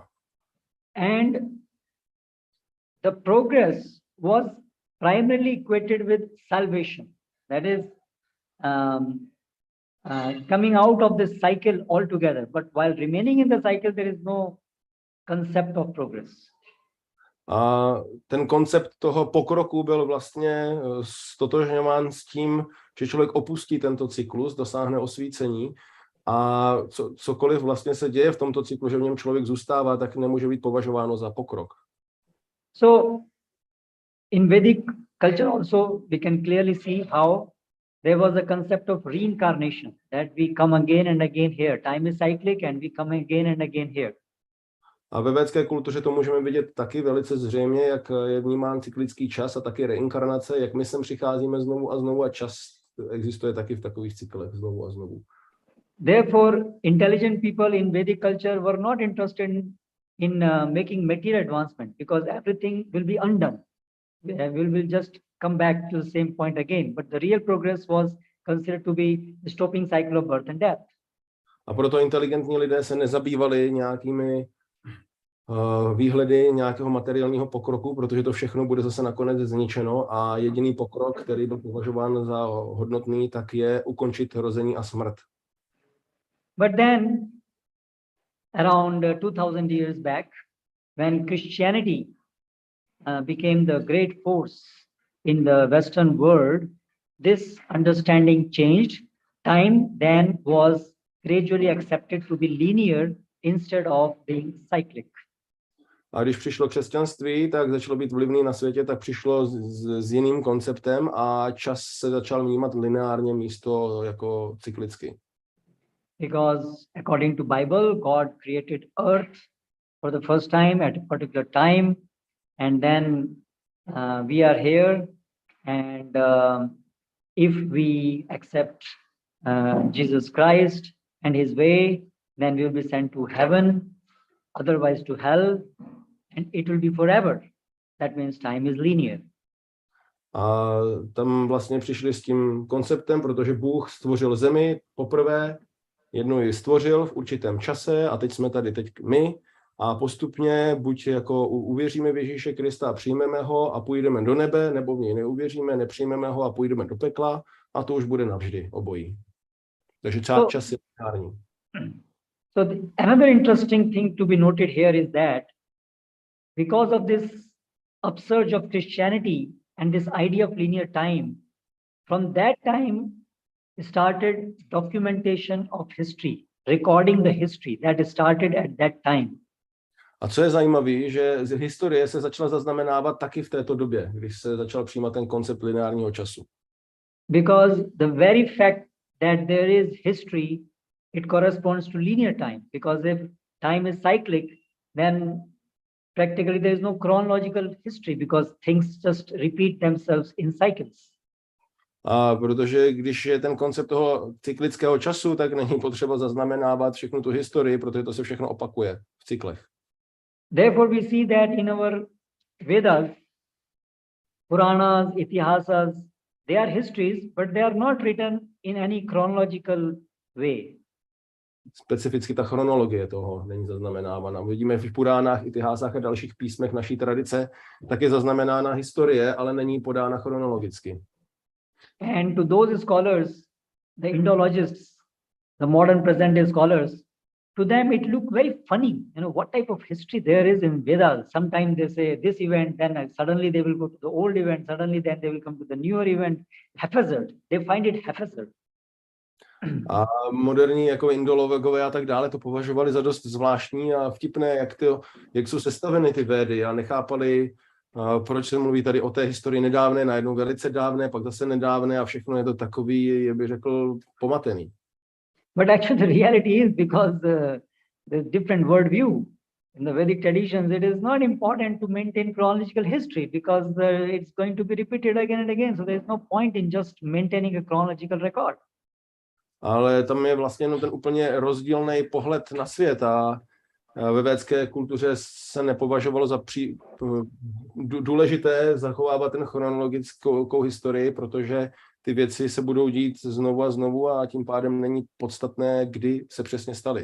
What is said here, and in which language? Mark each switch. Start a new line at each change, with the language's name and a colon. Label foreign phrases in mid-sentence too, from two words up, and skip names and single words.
English: And the progress was primarily equated with salvation. That is coming out of this cycle altogether. But while remaining in the cycle, there is no concept of progress.
Czech: A ten koncept toho pokroku byl vlastně stotožňován s tím, že člověk opustí tento cyklus, dosáhne osvícení a cokoliv vlastně se děje v tomto cyklu, že v něm člověk zůstává, tak nemůže být považováno za pokrok.
English: So in Vedic culture also we can clearly see how there was a concept of reincarnation, that we come again and again here. Time is cyclic and we come again and again here.
Czech: A ve védské kultuře to můžeme vidět taky velice zřejmě, jak je vnímán cyklický čas a taky reinkarnace, jak my sem přicházíme znovu a znovu a čas existuje taky v takových cyklech znovu a znovu.
English: Therefore, intelligent people in Vedic culture were not interested in making material advancement, because everything will be undone. We will just come back to the same point again. But the real progress was considered to be the stopping cycle of birth and death.
Czech: A proto inteligentní lidé se nezabývali nějakými výhledy nějakého materiálního pokroku, protože to všechno bude zase nakonec zničeno a jediný pokrok, který byl považován za hodnotný, tak je ukončit rození a smrt.
English: But then, around 2000 years back, when Christianity became the great force in the Western world, this understanding changed. Time then was gradually accepted to be linear instead of being cyclic.
Czech: A když přišlo křesťanství, tak začalo být vlivný na světě, tak přišlo s jiným konceptem a čas se začal vnímat lineárně místo jako cyklicky.
English: Because according to Bible, God created earth for the first time at a particular time, and then we are here, and if we accept Jesus Christ and his way, then we will be sent to heaven, otherwise to hell, and it will be forever. That means time is linear.
Czech: A tam vlastně přišli s tím konceptem, protože Bůh stvořil zemi poprvé, jednou ji stvořil v určitém čase a teď jsme tady teď my a postupně buď jako uvěříme v Ježíše Krista a přijmeme ho a půjdeme do nebe, nebo v něj neuvěříme, nepřijmeme ho a půjdeme do pekla a to už bude navždy obojí. Takže čas je lineární.
English: So another interesting thing to be noted here is that because of this upsurge of Christianity and this idea of linear time, from that time started documentation of history, recording the history that started at that time.
Czech: A co je zajímavé, že z historie se začala zaznamenávat taky v této době, když se začal přijímat ten koncept lineárního času.
English: Because the very fact that there is history, it corresponds to linear time. Because if time is cyclic, then practically there is no chronological history because things just repeat themselves in cycles.
Czech: A protože když je ten koncept toho cyklického času, tak není potřeba zaznamenávat všechnu tu historii, protože to se všechno opakuje v cyklech.
English: Therefore, we see that in our Vedas, Puranas, Itihasas, they are histories, but they are not written in any chronological way.
Czech: Specificky ta chronologie toho není zaznamenávána. Vidíme v Puránách, Itihásách a dalších písmech naší tradice, tak je zaznamenána historie, ale není podána chronologicky.
English: And to those scholars, the Indologists, the modern present-day scholars, to them it look very funny. You know, what type of history there is in Vedas. Sometimes they say this event, then suddenly they will go to the old event, suddenly then they will come to the newer event. Haphazard. They find it haphazard.
Czech: A moderní jako indologové a tak dále to považovali za dost zvláštní a vtipné, jak jsou sestaveny ty védy a nechápali, proč se mluví tady o té historii nedávné, najednou velice dávné, pak zase nedávné a všechno je to takový, jak bych řekl, pomatený.
English: But actually the reality is because the different worldview in the Vedic traditions, it is not important to maintain chronological history because it's going to be repeated again and again. So there's no point in just maintaining a chronological record.
Czech: Ale tam je vlastně jenom ten úplně rozdílný pohled na svět a ve védské kultuře se nepovažovalo za důležité zachovávat ten chronologickou historii, protože ty věci se budou dít znovu a znovu a tím pádem není podstatné, kdy se přesně staly.